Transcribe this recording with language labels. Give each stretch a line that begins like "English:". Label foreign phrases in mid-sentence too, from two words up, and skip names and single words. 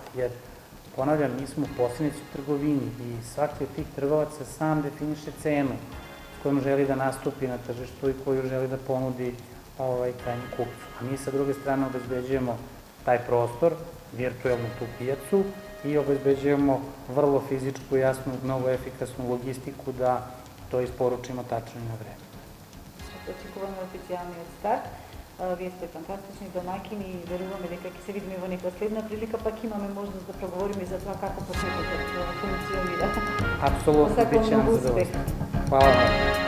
Serbian: Jer, ponavljam, mi smo posrednici u trgovini i svaki od tih trgovaca sam definiše cenu s kojom želi da nastupi na tržištu i koju želi da ponudi krajnjem kupcu. A mi sa druge strane obezbeđujemo taj prostor, virtuelnu tu pijacu i obezbeđujemo vrlo fizičku, jasnu, mnogo efikasnu logistiku da to isporučimo tačno i na vreme.
Macedonian: Очекуваме официјалниот старт. Вие сте фантастични домаќини и веруваме дека ќе се видиме во нека следна прилика, пак имаме можност да проговориме за тоа како почетокот функционира. Апсолутно,
Serbian: биće nam zadovoljstvo. Hvala vam.